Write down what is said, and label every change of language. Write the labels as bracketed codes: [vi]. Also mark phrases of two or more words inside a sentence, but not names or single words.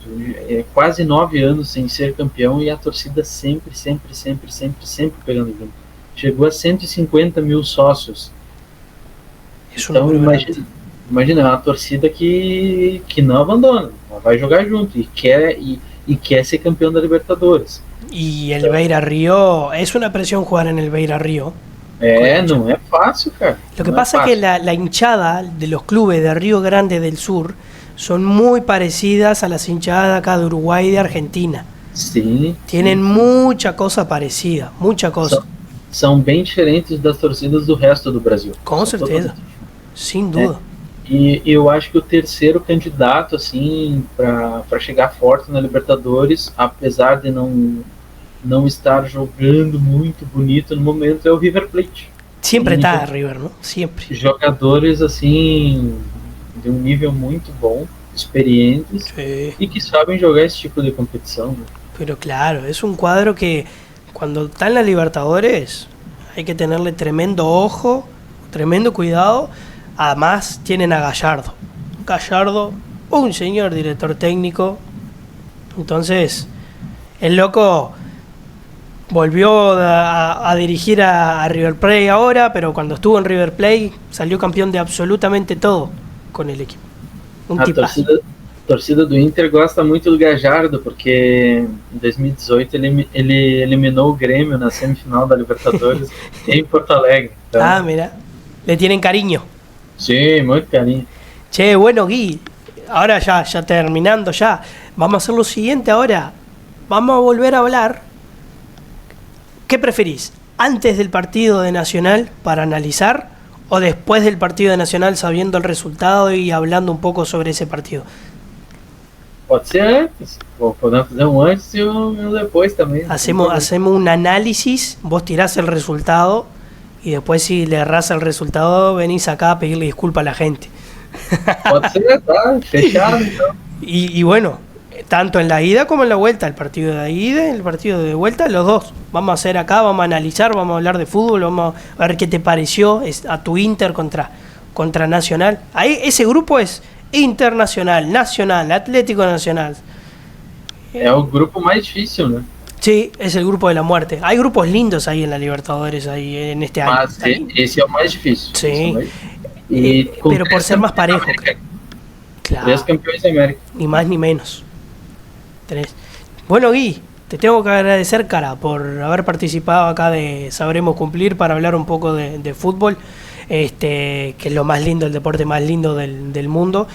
[pt] Quase 9 anos sem ser campeão, e a torcida sempre pegando junto. Chegou a 150 mil sócios. Então imagina, é uma torcida que não abandona, ela vai jogar junto e quer ser campeão da Libertadores. [es] Y el Beira Río, es una presión jugar en el Beira Río. No es fácil, cara. Lo que pasa es que la hinchada de los clubes de Río Grande del Sur son muy parecidas a las hinchadas acá de Uruguay y de Argentina. Sí. Tienen mucha cosa parecida, mucha cosa. [pt] São bem diferentes das torcidas do resto do Brasil. Com certeza, sem dúvida. E eu acho que o terceiro candidato, assim, para chegar forte na Libertadores, apesar de não estar jogando muito bonito no momento, é o River Plate. Sempre está River, não? Sempre. Jogadores, assim, de um nível muito bom, experientes, [es] sí, [pt] e que sabem jogar esse tipo de competição. Né? [es] Pero claro, es un cuadro que cuando está en la Libertadores hay que tenerle tremendo ojo, tremendo cuidado. Además tienen a Gallardo. Gallardo, un señor director técnico. Entonces, el loco volvió a dirigir a River Plate ahora, pero cuando estuvo en River Plate salió campeón de absolutamente todo con el equipo. Un tipazo. [pt] A torcida do Inter gosta muito do Gallardo, porque em 2018 ele eliminou o Grêmio na semifinal da Libertadores em Porto Alegre. Então, [es] mira, le tienen cariño. Sí, [pt] muito carinho. [es] Che, bueno, Gui, ahora ya terminando ya, vamos a hacer lo siguiente ahora. Vamos a volver a hablar. ¿Qué preferís? ¿Antes del partido de Nacional para analizar o después del partido de Nacional sabiendo el resultado y hablando un poco sobre ese partido? [pt] Pode ser antes, ou podemos fazer um antes e um depois também. [es] Hacemos un análisis, vos tirás el resultado y después si le errás el resultado venís acá a pedirle disculpas a la gente. [pt] Pode ser, tá? Fechado, então. [es] Y bueno, tanto en la ida como en la vuelta, el partido de ida y el partido de vuelta, los dos. Vamos a hacer acá, vamos a analizar, vamos a hablar de fútbol, vamos a ver qué te pareció a tu Inter contra Nacional. Ahí ese grupo es Internacional, Nacional, Atlético Nacional. [pt] É o grupo mais difícil, né? [es] Sí, es el grupo de la muerte. Hay grupos lindos ahí en la Libertadores, ahí en este año. [pt] Mas esse é o mais difícil. [es] Sí. Con Pero por ser más parejo. Claro. [pt] 3 campeões da América. [es] Ni más ni menos. 3. Bueno, Gui, te tengo que agradecer, cara, por haber participado acá de Sabremos Cumplir para hablar un poco de fútbol, que es lo más lindo, el deporte más lindo del mundo.